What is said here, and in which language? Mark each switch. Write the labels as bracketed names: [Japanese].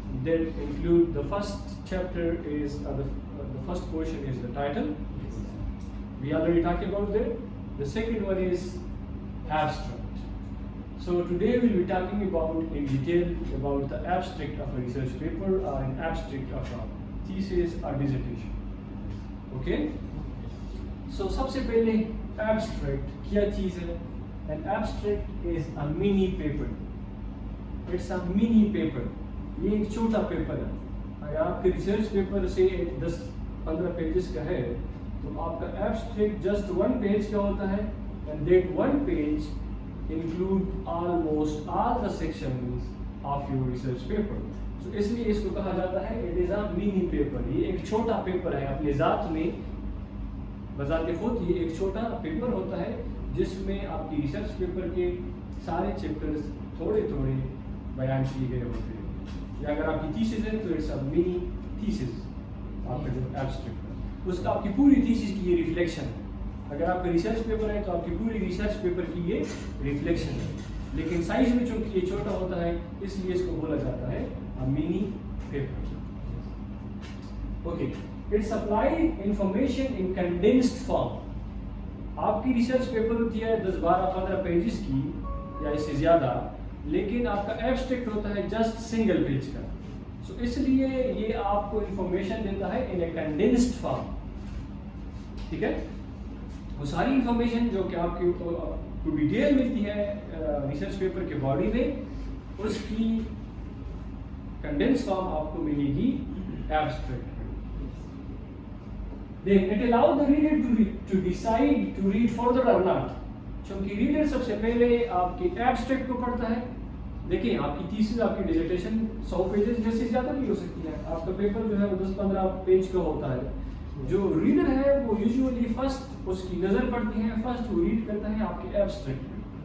[English] That include the first chapter is the first portion is the title. We already talked about that. The second one is abstract. So today we'll be talking about in detail about the abstract of a research paper or an abstract of a thesis or dissertation. Okay? So [Hindi] सबसे पहले abstract क्या चीज़ है? [English] An abstract is a mini paper. It's a mini paper. [Hindi] ये एक छोटा paper है. अगर आपके रिसर्च पेपर से 10-15 पेजेस का है, तो आपका abstract [English] just one page [Hindi] का होता है, [English] and that one page include almost all the sections of your research paper. So [Hindi] इसलिए इसको कहा जाता है [English] it is a mini paper. [Hindi] ये एक छोटा पेपर है अपने ज़ात में, बजाते खुद ये एक छोटा पेपर होता है जिसमें आपकी रिसर्च पेपर के सारे चैप्टर्स थोड़े थोड़े बयान किए गए होते हैं. या अगर आपकी थीसिस है तो [English] It's a mini thesis. [Hindi] आपका जो एब्स्ट्रैक्ट है उसका आपकी पूरी थीसिस की ये रिफ्लेक्शन है. अगर आपका रिसर्च पेपर है तो आपकी पूरी रिसर्च पेपर की ये रिफ्लेक्शन है, लेकिन साइज में चूंकि ये छोटा होता है इसलिए इसको बोला जाता है [English] a mini paper. Okay, it supplies information in condensed form. [Hindi] आपकी रिसर्च पेपर होती है 10-12-15 पेजेस की या इससे ज़्यादा, लेकिन आपका एब्स्ट्रैक्ट होता है जस्ट सिंगल पेज का. सो इसलिए ये आपको इंफॉर्मेशन देता है [English] In a condensed form. [Hindi] ठीक है, वो सारी इंफॉर्मेशन जो कि आपको डिटेल मिलती है रिसर्च पेपर के बॉडी में, उसकी कंडेंस फॉर्म आपको मिलेगी एब्स्ट्रैक्ट में. [English] Then it allows the reader to decide to read further or not. [Hindi] क्योंकि रीडर सबसे पहले आपके एब्स्ट्रैक्ट को पढ़ता है. देखिए आपकी थीसिस आपकी डिसर्टेशन 100 पेजेस जैसे ज़्यादा नहीं हो सकती है. आपका पेपर जो है वो 10-15 पेज का होता है. जो रीडर है वो यूजुअली फर्स्ट उसकी नज़र पड़ती है, फर्स्ट वो रीड करता है आपके एब्स्ट्रैक्ट में.